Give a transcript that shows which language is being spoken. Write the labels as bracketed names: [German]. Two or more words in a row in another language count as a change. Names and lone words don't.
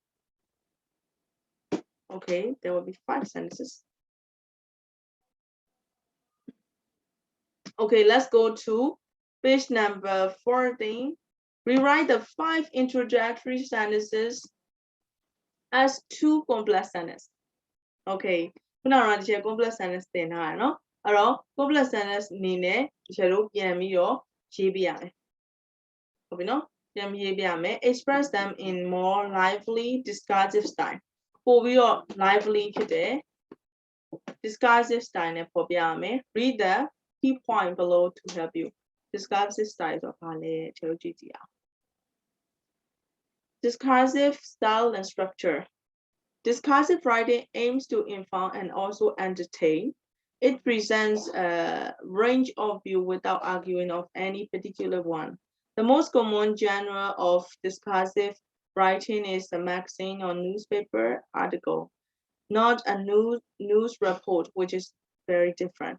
[English] Okay, there will be 5 sentences. Okay, let's go to page number 14. Rewrite the 5 introductory sentences as 2 complex sentences. [Burmese] Okay, ခုနကတော့ဒီ [English] complex sentence [Burmese] သင်ထားရနော်အဲ့တော့ [English] complex sentence [Burmese] အနေနဲ့ဒီလိုပြန်ပြီးတော့ရေးပြရမယ်ဟုတ်ပြီနော်ပြန်ပြီးရေးပြရမယ် [English] express them in more lively discursive style [Burmese] ပို့ပြီးတော့ lively ဖြစ်တယ် [English] discursive style [Burmese] နဲ့ပေါ်ပြရမယ် [English] read the key point below to help you discursive style [Burmese] ဆိုတာဘာလဲကျွန်တော်ကြည့်ကြည့်အောင် [English] discursive style and structure. Discursive writing aims to inform and also entertain. It presents a range of views without arguing of any particular one. The most common genre of discursive writing is a magazine or newspaper article, not a news report, which is very different.